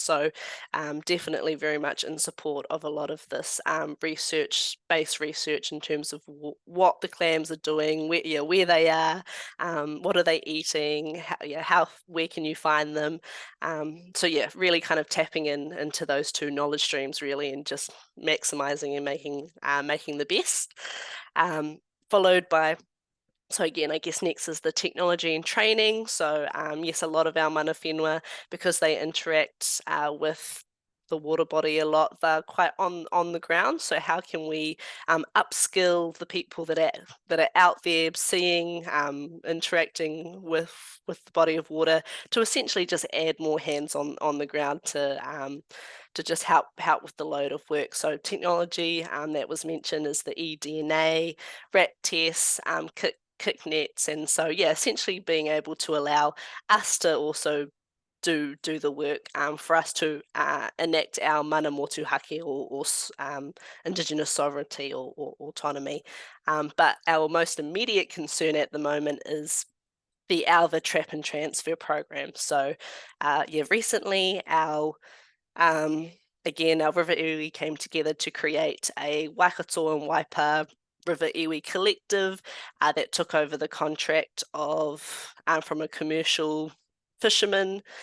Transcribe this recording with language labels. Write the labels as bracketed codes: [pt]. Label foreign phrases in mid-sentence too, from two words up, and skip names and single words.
[en] So definitely very much in support of a lot of this research-based research in terms of what the clams are doing, where they are, what are they eating, where can you find them? So yeah, really kind of tapping into those two knowledge streams really, and just maximizing and making the best. Followed by, so again, I guess next is the technology and training. So yes, a lot of our [mi] mana whenua, [en] because they interact with the water body a lot, they're quite on the ground. So how can we upskill the people that are out there seeing, interacting with the body of water, to essentially just add more hands on the ground to just help with the load of work. So technology that was mentioned is the eDNA, rat tests, kick nets, and so yeah, essentially being able to allow us to also do the work for us to enact our [mi] mana motuhake [en] or Indigenous sovereignty or autonomy. But our most immediate concern at the moment is the Alva Trap and Transfer program. So yeah, recently our River iwi came together to create a Waikato and Waipa River iwi collective that took over the contract of from a commercial fisherman,